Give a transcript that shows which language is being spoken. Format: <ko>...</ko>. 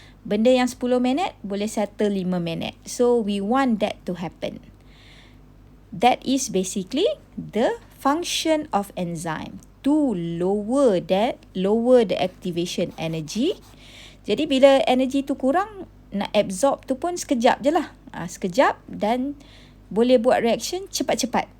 <ms>Benda yang 10 minit boleh settle 5 minit.</ms> <en>So we want that to happen. That is basically the function of enzyme, to lower the activation energy.</en> <ms>Jadi bila energy tu kurang, nak absorb tu pun sekejap je lah. Sekejap dan boleh buat reaction cepat-cepat.</ms>